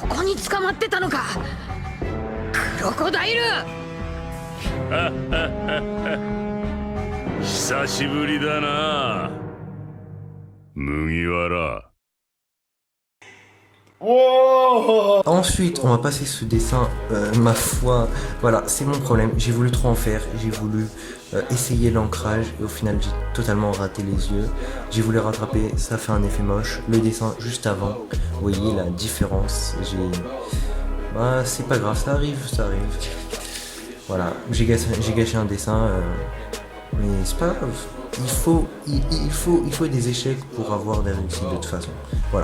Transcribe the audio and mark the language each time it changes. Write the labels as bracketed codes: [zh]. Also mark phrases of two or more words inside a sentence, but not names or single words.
[ja] こに捕まってたのか、クロコダイル。久しぶりだな、麦わら。 [fr] Ensuite, on va passer ce dessin, ma foi, voilà, c'est mon problème, j'ai voulu trop en faire, j'ai voulu essayer l'ancrage et au final j'ai totalement raté les yeux, j'ai voulu rattraper, ça fait un effet moche, le dessin juste avant, vous voyez la différence, bah, c'est pas grave, ça arrive, voilà, j'ai gâché un dessin, mais c'est pas grave, il faut des échecs pour avoir des réussites de toute façon, voilà.